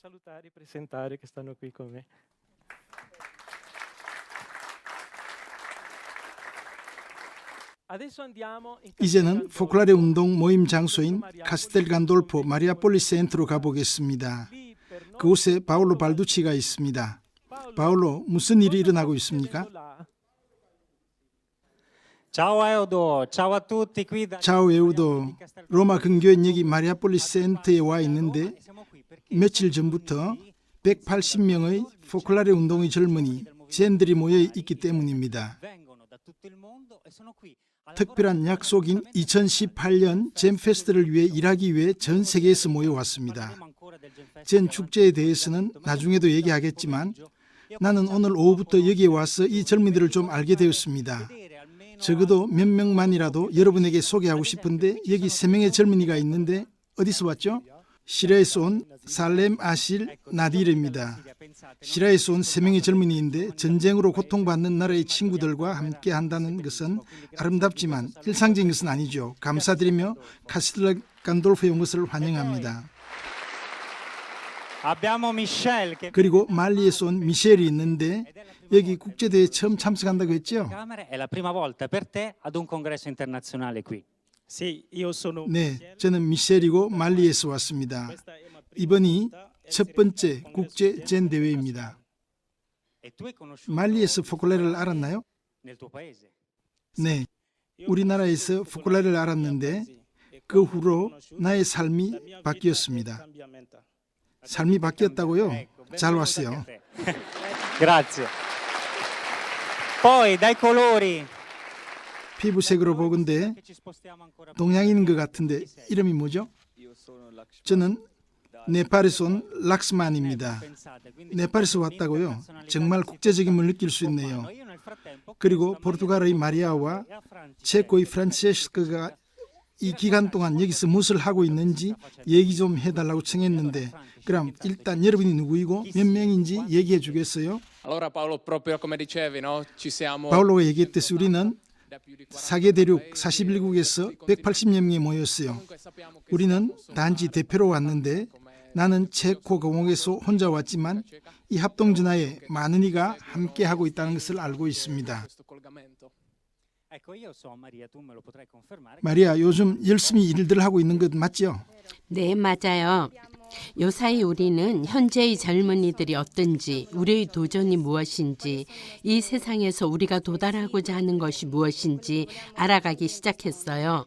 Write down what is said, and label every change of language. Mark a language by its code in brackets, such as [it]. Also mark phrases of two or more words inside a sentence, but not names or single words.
[ko] 이제는 포클라레 운동 모임 장소인 카스텔 간돌포 마리아폴리 센터로 가보겠습니다. 그곳에 파올로 발두치가 있습니다. 파올로, 무슨 일이 일어나고 있습니까? [it] Ciao Eudo, ciao a tutti qui da [ko] 자오 에우도, 로마 근교인 여기 마리아폴리 센터에 와 있는데 며칠 전부터 180명의 포클라레 운동의 젊은이 젠들이 모여 있기 때문입니다. [it] vengono da tutto il mondo e sono qui. [ko] 특별한 약속인 2018년 젠 페스트를 위해 일하기 위해 전 세계에서 모여왔습니다. 젠 축제에 대해서는 나중에도 얘기하겠지만 나는 오늘 오후부터 여기에 와서 이 젊은이들을 좀 알게 되었습니다. 적어도 몇 명만이라도 여러분에게 소개하고 싶은데 여기 3명의 젊은이가 있는데 어디서 왔죠? 시리아에서 온 살렘 아실 나디르입니다. 시리아에서 온 3명의 젊은이인데 전쟁으로 고통받는 나라의 친구들과 함께 한다는 것은 아름답지만 일상적인 것은 아니죠. 감사드리며 카스텔 간돌포에 온 것을 환영합니다. [it] Abbiamo Michel che [ko] 그리고 말리에서 온 미셸이 있는데 여기 국제대회에 처음 참석한다고 했죠? [it] Camere è la prima volta per te ad un congresso internazionale qui. Sì, io sono [ko] 네, 저는 미셸이고 말리에서 왔습니다. 이번이 첫 번째 국제 젠 대회입니다. [it] E tu hai conosciuto [ko] 말리에서 포클라레를 알았나요? [it] nel tuo paese. [ko] 네, 우리나라에서 포클라레를 알았는데 그 후로 나의 삶이 바뀌었습니다. 삶이 바뀌었다고요? 잘 왔어요. [it] Grazie. Poi dai colori [ko] 피부색으로 보건대 [it] che ci spostiamo ancora più. [ko] 동양인인 것 같은데 이름이 뭐죠? 저는 네팔에서 온 락스만입니다. [it] Pensate, quindi [ko] 네팔에서 왔다고요? 정말 국제적임을 느낄 수 있네요. [it] io nel frattempo [ko] 그리고 포르투갈의 마리아와 체코의 프란체스코가 이 기간 동안 여기서 무엇을 하고 있는지 얘기 좀 해달라고 청했는데 그럼 일단 여러분이 누구이고 몇 명인지 얘기해 주겠어요? [it] Allora Paolo, proprio come dicevi, no? Ci siamo [ko] 바울로가 얘기했듯이 우리는 [it] da più di 40 [ko] 사계 대륙 41국에서 180여 명이 모였어요. 우리는 단지 대표로 왔는데 나는 체코 공화국에서 혼자 왔지만 이 합동전화에 많은 이가 함께하고 있다는 것을 알고 있습니다. [it] questo collegamento. ecco io so Maria, tu me lo potrai confermare. [ko] 마리아, 요즘 열심히 일들 하고 있는 것 맞죠? 네, 맞아요. 요사이 우리는 현재의 젊은이들이 어떤지, 우리의 도전이 무엇인지, 이 세상에서 우리가 도달하고자 하는 것이 무엇인지 알아가기 시작했어요.